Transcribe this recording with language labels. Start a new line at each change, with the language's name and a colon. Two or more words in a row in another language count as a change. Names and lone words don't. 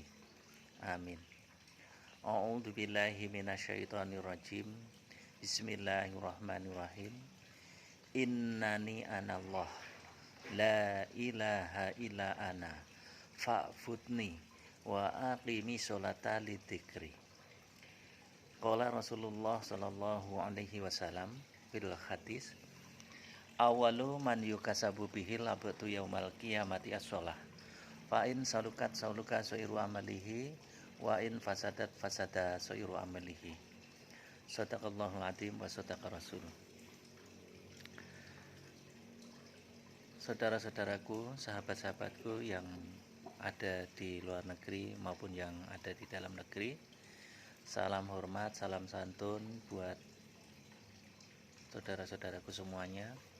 Arabic: Amin. أعوذ بالله من الشيطان الرجيم. بسم الله الرحمن الرحيم. إنني أنا الله لا إله إلا أنا فاعبدني وأقم الصلاة لذكري. قال رسول الله صلى الله عليه وسلم في الحديث، أول ما يحاسب به العبد يوم القيامة الصلاة. فإن صلحت صلح سائر عمله وإن فسدت فسد سائر عمله. صدق الله العظيم وصدق الرسول.
Indonesian: Saudara-saudaraku, sahabat-sahabatku yang ada di luar negeri maupun yang ada di dalam negeri, salam hormat, salam santun buat saudara-saudaraku semuanya.